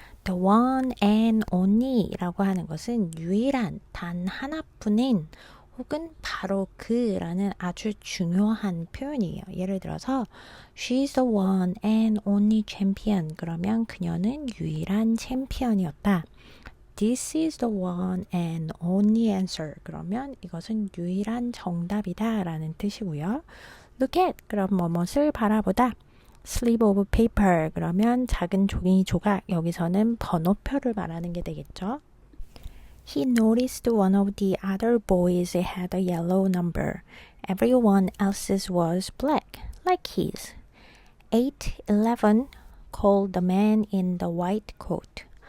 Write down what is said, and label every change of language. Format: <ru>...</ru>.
<en>the one and only</en> <ko>라고 하는 것은 유일한, 단 하나뿐인 혹은 바로 그라는 아주 중요한 표현이에요. 예를 들어서</ko> <en>She's the one and only champion</en> <ko>그러면 그녀는 유일한 챔피언이었다.</ko> <en>This is the one and only answer.</en> <ko>그러면 이것은 유일한 정답이다 라는 뜻이고요.</ko> <en>Look at</en> <ko>그럼 뭐뭇을 바라보다.</ko> <en>Slip of paper</en> <ko>그러면 작은 종이 조각. 여기서는 번호표를 말하는 게 되겠죠.</ko> <en>He noticed one of the other boys had a yellow number. Everyone else's was black, like his. 811 called the man in the white coat.</en>